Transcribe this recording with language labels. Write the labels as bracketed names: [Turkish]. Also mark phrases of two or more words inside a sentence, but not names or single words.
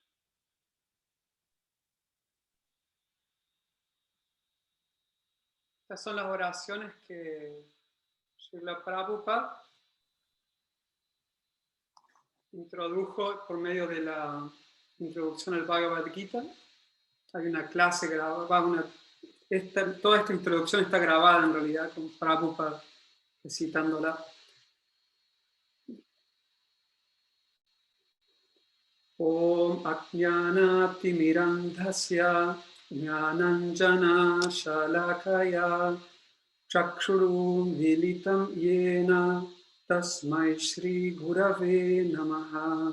[Spanish] Estas son las oraciones que Srila Prabhupada introdujo por medio de la introducción al Bhagavad Gita. Hay una clase grabada, toda esta introducción está grabada en realidad con Prabhupada recitándola. [Sanskrit] ॐ अज्ञानति मिरान्धस्य ज्ञानाञ्जन शलाकया चक्षुरु मीलितं येन तस्मै श्री गुरवे नमः.